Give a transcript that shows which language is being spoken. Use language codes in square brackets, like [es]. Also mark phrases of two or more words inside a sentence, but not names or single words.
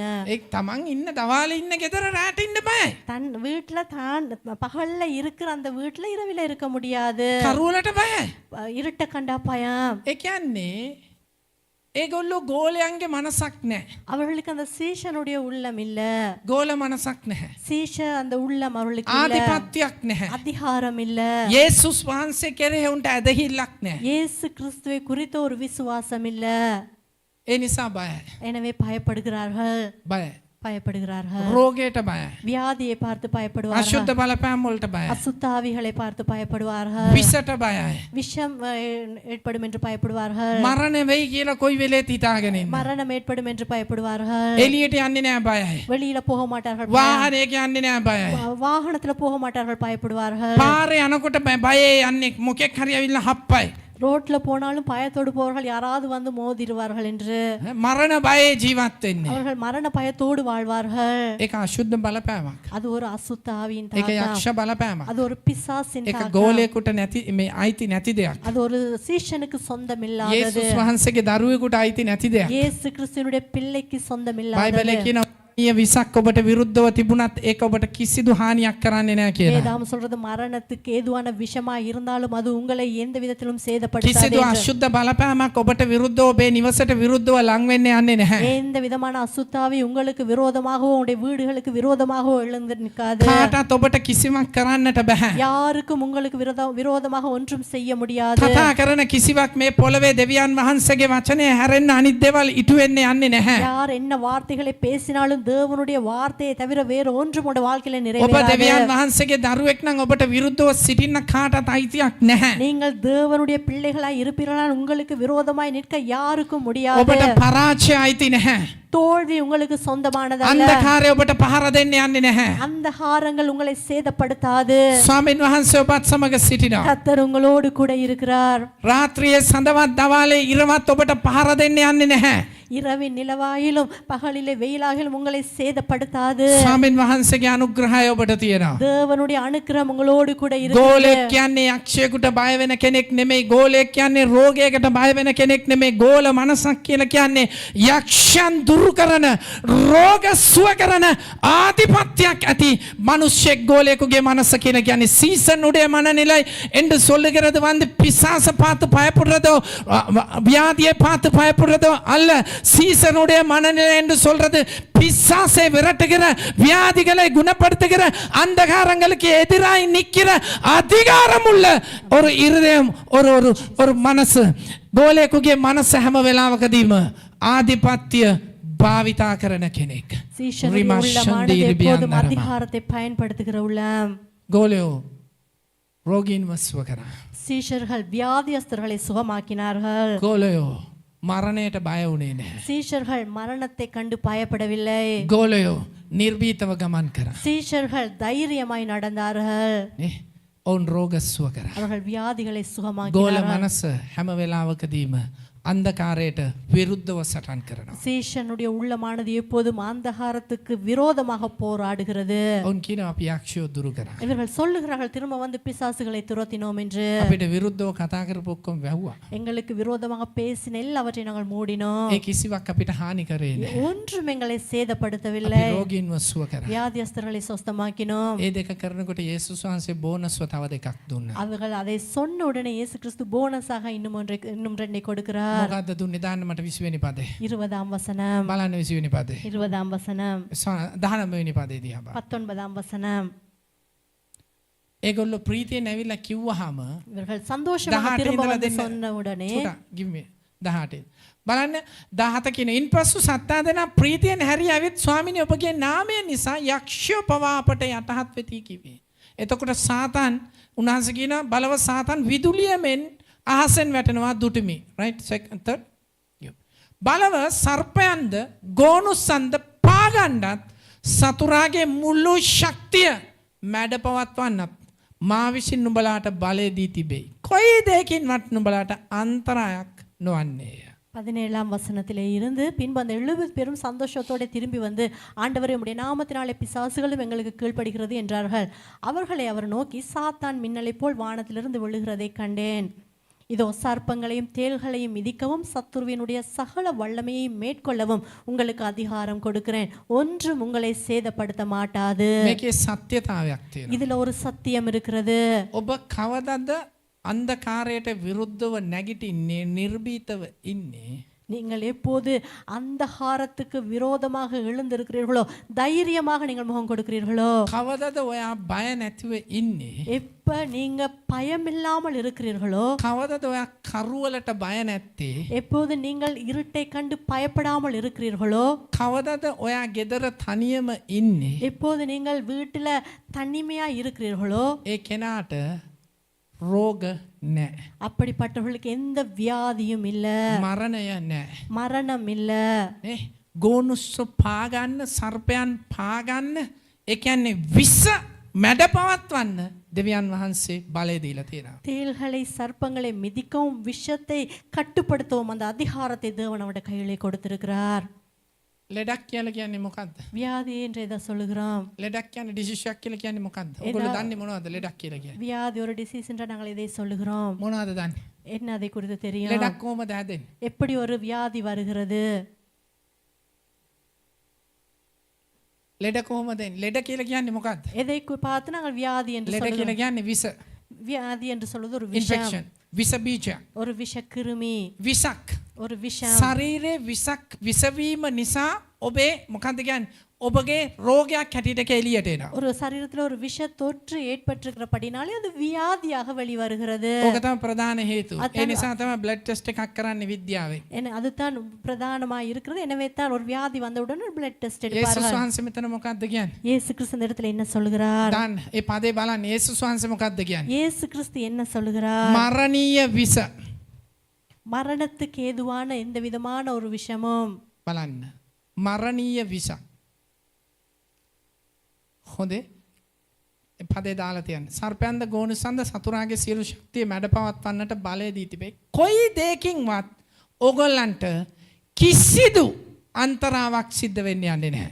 [si] ඒක තමන් ඉන්න දවාලේ ඉන්න ගෙදර රැට ඉන්න බයයි. [ta] தன் வீட்ல தான் பகல்ல இருக்கிற அந்த வீட்ல இரவில இருக்க முடியாது. [si] කරුවලට බයයි. [ta] இருட்ட கண்டா பயம். [si] ඒ කියන්නේ ඒගොල්ලෝ ගෝලයන්ගේ මනසක් නැහැ. [ta] அவர்களுக்கு அந்த சீஷனுடைய உள்ளம் இல்ல. [si] ගෝල මනසක් නැහැ. [ta] சீஷ அந்த உள்ளம் அவர்களுக்கு இல்ல. [si] ආධිපත්‍යයක් නැහැ. [ta] அதிகாரம் இல்ல. [si] යේසුස් වහන්සේ කෙරෙහි උන්ට ඇදහිල්ලක් නැහැ. [ta] இயேசு கிறிஸ்துவை குறித்த ஒரு விசுவாசம் இல்ல. [si] ඒ නිසා බයයි. [ta] எனவே பயப்படுகிறார்கள். [si] බයයි. [ta] பயப்படுகிறார்கள். [si] රෝගයට බයයි. [ta] வியாதியை பார்த்து பயப்படுவார்கள். [si] අශුද්ධ බලපෑම් වලට බයයි. [ta] அசுத்தாவிகளை பார்த்து பயப்படுவார்கள். [si] විසට බයයි. [ta] விஷம் ஏற்படும் என்று பயப்படுவார்கள். [si] මරණ වෙයි කියලා කොයි වෙලේත් හිතාගෙන ඉන්න. [ta] மரணம் ஏற்படும் என்று பயப்படுவார்கள். [si] එළියට යන්නේ නැහැ බයයි. [ta] வெளியில போக மாட்டார்கள். [si] වාහනයක යන්නේ නැහැ බයයි. [ta] வாகனத்துல போக மாட்டார்கள் பயப்படுவார்கள். [si] පාරේ යනකොට බයේ යන්නේ මොකෙක් හරි ඇවිල්ලා හප්පයි. [ta] ரோட்ல போனாலும் பயத்தோடு போவார்கள் யாராவது வந்து மோதிடுவார்கள் என்று [si] මරණ බයේ ජීවත් වෙන්නේ. [ta] அவர்கள் மரண பயத்தோடு வாழ்வார்கள். [si] ඒක අශුද්ධ බලපෑමක්. [ta] அது ஒரு அசுத்தாவியின் [si] ඒක [ta] தாக்கம். [si] යක්ෂ බලපෑමක්. [ta] அது ஒரு பிசாசின் [si] ඒක [ta] தாக்கம். [si] ගෝලයකට නැති මේ අයිති නැති දෙයක්. [ta] அது ஒரு சீஷனுக்கு சொந்தமில்லாதது. [si] යේසුස් වහන්සේගේ දරුවෙකුට අයිති නැති දෙයක්. [ta] இயேசு கிறிஸ்துவினுடைய பிள்ளைக்கு சொந்தமில்லாதது. [si] බයිබලයේ කියනවා විසක් ඔබට විරුද්ධව තිබුණත් ඒක ඔබට කිසිදු හානියක් කරන්නේ නැහැ කියලා. [ta] வேதாம் சொல்றது மரணத்துக்கு ஏதுவான விஷமா இருந்தாலும் அது உங்களை எந்த விதத்திலும் சேதப்படுத்தாது [si] කිසිදු [ta] என்று. [si] අශුද්ධ බලපෑමක් ඔබට විරුද්ධව ඔබේ නිවසට විරුද්ධව ලං වෙන්නේ යන්නේ නැහැ. [ta] எந்த விதமான அசுத்தாவி உங்களுக்கு விரோதமாகவோ உங்களுடைய வீடுகளுக்கு விரோதமாகவோ எழுந்து நிற்காது. [si] කාටත් ඔබට කිසිවක් කරන්නට බෑ. [ta] யாருக்கும் உங்களுக்கு விரோதமாக ஒன்றும் செய்ய முடியாது. [si] කතා කරන කිසිවක් මේ පොළවේ දෙවියන් වහන්සේගේ වචනේ හැරෙන්න අනිත් දේවල් ඉටු වෙන්නේ යන්නේ නැහැ. [ta] யார் என்ன வார்த்தைகளை பேசினாலும் தேவனுடைய வார்த்தையை தவிர வேறு ஒன்றும் உங்களுடைய வாழ்க்கையில [si] ඔබ [ta] நிறைவேறாது. [si] දෙවියන් වහන්සේගේ දරුවෙක් නම් ඔබට විරුද්ධව සිටින්න කාටත් අයිතියක් නැහැ. [ta] நீங்கள் தேவனுடைய பிள்ளைகளாய் இருப்பீர்களானால் உங்களுக்கு விரோதமாய் நிற்க யாருக்கும் முடியாது. [si] ඔබට පරාජය අයිති නැහැ. [ta] தோல்வி உங்களுக்கு சொந்தமானதல்ல. [si] අන්ධකාරය ඔබට පහර දෙන්න යන්නේ නැහැ. [ta] அந்த ஹாரங்கள் உங்களை சேதப்படுத்தாது. [si] ස්වාමීන් වහන්සේ ඔබත් සමග සිටිනවා. [ta] கர்த்தர் உங்களோடு கூட இருக்கிறார். [si] රාත්‍රියේ සඳවත් දවාලේ ඉරවත් ඔබට පහර දෙන්න යන්නේ නැහැ. [ta] இரவின் நிலவாயிலும் பகலிலே வெயிலாகிலும் உங்களை சேதப்படுத்தாது. [si] ස්වාමීන් වහන්සේගේ අනුග්‍රහය ඔබට තියෙනවා. [ta] தேவனுடைய அனுக்கிரகம் உங்களோடு கூட [si] ගෝලෙක් [ta] இருக்கிறது. [si] කියන්නේ යක්ෂයෙකුට බය වෙන කෙනෙක් නෙමෙයි. ගෝලෙක් කියන්නේ රෝගයකට බය වෙන කෙනෙක් නෙමෙයි. ගෝල මනසක් කියලා කියන්නේ යක්ෂයන් දුරු කරන, රෝග සුව කරන ආධිපත්‍යයක් ඇති මනුෂ්‍යෙක් ගෝලයෙකුගේ මනස කියලා කියන්නේ. [ta] சீசனுடைய மனநிலை என்று சொல்லுகிறது வந்து பிசாசை பார்த்து பயப்படுறதோ வியாதியை பார்த்து பயப்படுறதோ அல்ல. சீசனுடைய மனநிலை என்று சொல்றது பிசாசை விரட்டுகிற, வியாதிகளை குணப்படுத்துகிற, அந்தகாரங்களுக்கு எதிராய் நிற்கிற அதிகாரம் உள்ள ஒரு இருதயம், ஒரு ஒரு ஒரு மனசு. [si] ගෝලයෙකුගේ මනස හැම වෙලාවකදීම ආධිපත්‍ය භාවිතා කරන කෙනෙක්. [ta] சீஷனுடைய உள்ளமானது எப்போதும் அதிகாரத்தை பயன்படுத்துகிற உள்ளம். [si] ගෝලයෝ රෝගීන්ව සුව කරා. [ta] சீஷர்கள் வியாதியஸ்தர்களை சுகமாக்கினார்கள். [si] ගෝලයෝ මරණයට බය වුණේ නැහැ. [ta] சீஷர்கள் மரணத்தை கண்டு பயப்படவில்லை. [si] ගෝලයෝ නිර්භීතව ගමන් කරා. [ta] சீஷர்கள் தைரியமாய் நடந்தார்கள். [si] නේ ඔවුන් රෝග සුව කරා. [ta] அவர்கள் வியாதிகளை [si] ගෝල [ta] சுகமாக்கினார்கள். [si] මනස හැම වෙලාවකදීම අන්ධකාරයට විරුද්ධව සටන් කරනවා. [ta] சீஷனுடைய உள்ளமானது எப்போதும் அந்தகாரத்துக்கு விரோதமாக போராடுகிறது. [si] ඔවුන් කියනවා අපි යක්ෂයෝ දුරු කරා. [ta] இவர்கள் சொல்லுகிறார்கள் திரும்ப வந்து பிசாசுகளை துரத்தினோம் என்று. [si] අපිට විරුද්ධව කතා කරපු ඔක්කොම වැහුවා. [ta] எங்களுக்கு விரோதமாக பேசின எல்லாவற்றையும் நாங்கள் மூடினோம். [si] ඒ කිසිවක් අපිට හානි කරේ නැහැ. [ta] ஒன்றும் எங்களை சேதப்படுத்தவில்லை. [si] අපි රෝගීන්ව සුව කරා. [ta] வியாதியஸ்தர்களை சொஸ்தமாக்கினோம். [si] ඒ දෙක කරනකොට යේසුස් වහන්සේ බෝනස්ව තව දෙකක් දුන්නා. [ta] அவர்கள் அதை சொன்ன உடனே இயேசு கிறிஸ்து போனஸாக இன்னும் ரெண்டை கொடுக்கிறார். [si] මොකද්ද දුන්නේ? දාන්න මට 20 වෙනි පදේ. [ta] 20ஆம் வசனம். [si] බලන්න 20 වෙනි පදේ. [ta] 20ஆம் வசனம். [si] 19 වෙනි පදේ දිහා බලන්න. [ta] 19ஆம் வசனம். [si] ඒගොල්ලෝ ප්‍රීතියෙන් ඇවිල්ලා කිව්වහම [ta] இவர்கள் சந்தோஷமாக திரும்ப வந்து சொன்ன உடனே [en] චුටා give me 18. [si] බලන්න 17 කියන ඉන්පසු සත්තා දෙනා ප්‍රීතියෙන් හැරී ඇවිත් ස්වාමීනි ඔබගේ නාමය නිසා යක්ෂයෝ පවා අපට යටහත් වෙති කිව්වේ. එතකොට සාතන් උන්වහන්සේ කියන බලව සාතන් විදුලියමෙන් අහසෙන් වැටෙනවා දුටුමි. [en] right second third. [si] බලව සර්පයන්ද ගෝනුස්සන්ද පාගන්නත් සතුරාගේ මුළු ශක්තිය මැඩ පවත්වන්නත් මා විසින් නුඹලාට බලය දී තිබේ. කොයි දෙයකින්වත් නුඹලාට අන්තරායක් නොවන්නේය. [ta] 17ஆம் வசனத்திலே இருந்து பின்பு அந்த 70 பேரும் சந்தோஷத்தோட திரும்பி வந்து ஆண்டவரே உம்முடைய நாமத்தினாலே பிசாசுகளும் எங்களுக்கு கீழ்ப்படுகிறது என்றார்கள். அவர்களை அவர் நோக்கி சாத்தான் மின்னலை போல் வானத்திலிருந்து விழுகிறதை கண்டேன். இதோ சர்ப்பங்களையும் தேள்களையும் மிதிக்கவும் சத்துருவினுடைய சகல வல்லமையை மேற்கொள்ளவும் உங்களுக்கு அதிகாரம் கொடுக்கிறேன். ஒன்றும் உங்களை சேதப்படுத்த மாட்டாது. [si] මේකේ සත්‍යතාවයක් තියෙනවා. [ta] இதுல ஒரு சத்தியம் இருக்கிறது. [si] ඔබ කවදද අන්ධකාරයට විරුද්ධව නැගිටින්නේ නිර්භීතව ඉන්නේ? [ta] நீங்கள் எப்போது அந்தகாரத்துக்கு விரோதமாக எழுந்திருக்கிறீர்களோ, தைரியமாக நீங்கள் முகம் கொடுக்கிறீர்களோ, [si] කවදද ඔයා බය නැතිව ඉන්නේ? [ta] எப்ப நீங்க பயமில்லாமல் இருக்கிறீர்களோ, [si] කවදද ඔයා කරුවලට බය නැත්තේ? [ta] எப்போது நீங்கள் இருட்டை கண்டு பயப்படாமல் இருக்கிறீர்களோ, [si] කවදද ඔයා ගෙදර තනියම ඉන්නේ? [ta] எப்போது நீங்கள் வீட்டில் தனிமையா இருக்கிறீர்களோ, [si] ඒ කෙනාට රෝග නැහැ. [ta] அப்படிப்பட்டவர்களுக்கு எந்த வியாதியும் இல்ல, [si] මරණය නැහැ. [ta] மரணம் இல்ல. [si] නේ ගෝනුස්ස පාගන්න, සර්පයන් පාගන්න, ඒ කියන්නේ විස මැඩ පවත්වන්න දෙවියන් වහන්සේ බලය දීලා තියෙනවා. [ta] தேள்களை சர்ப்பங்களை மிதிக்கவும் விஷத்தை கட்டுப்படுத்தவும் அந்த அதிகாரத்தை தேவன் அவருடைய கையிலே கொடுத்திருக்கிறார். [si] ලෙඩක් කියලා කියන්නේ මොකද්ද? [ta] வியாதி என்று எதை சொல்லுகிறோம்? [si] ලෙඩක් කියන්නේ ඩිසීස් එකක් කියලා කියන්නේ මොකද්ද? ඔයගොල්ලෝ දන්නේ මොනවද ලෙඩක් කියලා කියන්නේ? [ta] வியாதி ஒரு டிசீஸ் என்று நாங்கள் இதை சொல்லுகிறோம். [si] මොනවද දන්නේ? [ta] என்ன அதை குறித்து தெரியும்? [si] ලෙඩක් කොහමද හැදෙන්නේ? [ta] எப்படி ஒரு வியாதி வருகிறது? [si] ලෙඩ කොහමද එන්නේ? ලෙඩ කියලා කියන්නේ මොකද්ද? [ta] எதை பார்த்து நாங்கள் வியாதி என்று [si] ලෙඩ [ta] சொல்லுகிறோம்? [si] කියලා කියන්නේ විස. [ta] வியாதி என்று சொல்வது ஒரு விஷம், [si] ඉන්ෆෙක්ෂන්. විස බීජයක්. [ta] ஒரு விஷக்கிருமி, [si] විසක්. [ta] ஒரு விஷம். [si] ශරීරයේ විසක් විසවීම නිසා ඔබේ මොකද්ද කියන්නේ? ඔබගේ රෝගයක් හැටියට එළියට එනවා. [ta] ஒரு சரீரத்தில் ஒரு விஷ தொற்று ஏற்பட்டிருக்கிறபடினாலே அது வியாதியாக வெளிவருகிறது. [si] ඕක තමයි ප්‍රධාන හේතුව. ඒ නිසා තමයි [en] blood test [si] එකක් කරන්නේ විද්‍යාවෙන්. [ta] அதுதான் பிரதானமாக இருக்கிறது. எனவே தான் ஒரு வியாதி வந்தவுடன் [en] blood test [si] යේසුස් [ta] எடுப்பார்கள். [si] වහන්සේ මෙතන මොකද්ද කියන්නේ? [ta] இயேசு கிறிஸ்து இந்த இடத்துல என்ன சொல்கிறார்? [si] දැන් ඒ පදේ බලන්න යේසුස් වහන්සේ මොකද්ද කියන්නේ? [ta] இயேசு கிறிஸ்து என்ன சொல்கிறார்? [si] මරණීය විස. [ta] மரணத்துக்கு ஏதுவான எந்த விதமான ஒரு விஷமும் [si] බලන්න. මරණීය විස. හොඳේ පදේ දාලා තියන්න. සර්පයන්ද ගෝනුසන්ද සතුරාගේ සියලු ශක්තිය මැඩ පවත්වන්නට බලය දී තිබේ. කොයි දෙයකින්වත් ඕගොල්ලන්ට කිසිදු අන්තරාවක් සිද්ධ වෙන්න යන්නේ නැහැ.